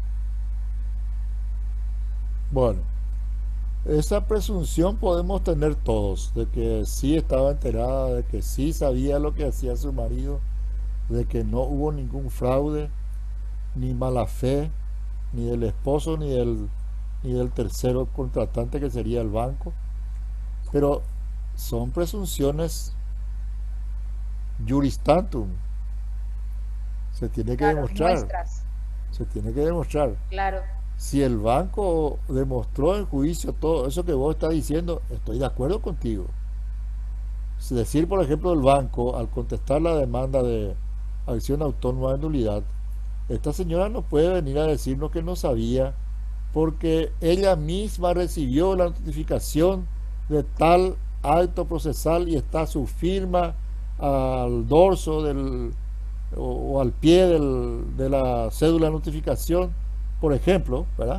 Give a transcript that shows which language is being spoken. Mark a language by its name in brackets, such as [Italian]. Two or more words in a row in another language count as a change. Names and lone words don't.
[Spanish] Bueno, esa presunción podemos tener todos, de que sí estaba enterada, de que sí sabía lo que hacía su marido, de que no hubo ningún fraude, ni mala fe, ni del esposo, ni del tercero contratante, que sería el banco. Pero son presunciones [Latin] juris tantum. [Spanish] Se tiene que Claro, demostrar. muestras. Se tiene que demostrar. Claro, Si el banco demostró en juicio todo eso que vos estás diciendo, estoy de acuerdo contigo. Es decir, por ejemplo, el banco, al contestar la demanda de acción autónoma de nulidad, esta señora no puede venir a decirnos que no sabía, porque ella misma recibió la notificación de tal acto procesal y está su firma al dorso o al pie de la cédula de notificación, por ejemplo, ¿verdad?